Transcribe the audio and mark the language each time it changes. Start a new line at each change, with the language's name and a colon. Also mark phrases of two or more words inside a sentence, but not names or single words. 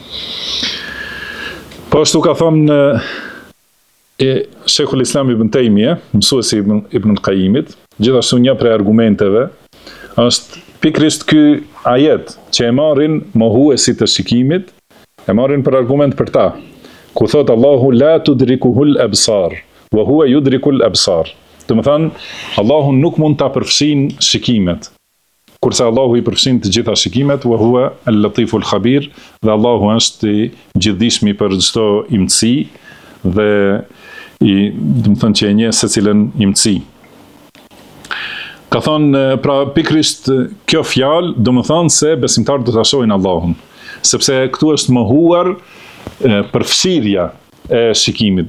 Albanian: Po ashtu ka thonë Sheikhul Islam Ibn Taymije, mësuesi Ibn Qayyimit, gjithashtu një prej argumenteve është pikërisht ky ajet që e marrin mohuesit të shikimit, e marrin për argument për ta, ku thot Allahu
Arabic: لا تدركه الأبصار وهو يدرك الأبصار.
Albanian: Do të thënë, Allahu nuk mund ta përfshin shikimet, kurse Allahu i përfshin të gjitha shikimet,
Arabic: وهو اللطيف الخبير,
Albanian: dhe Allahu është i gjithdijshmi për çdo imtësi dhe do të thënë që e njeh secilën imtësi. Ka thonë, pra pikërisht kjo fjalë do të thonë se besimtarët do ta shohin Allahun, sepse këtu është mohuar përfshirja e shikimit.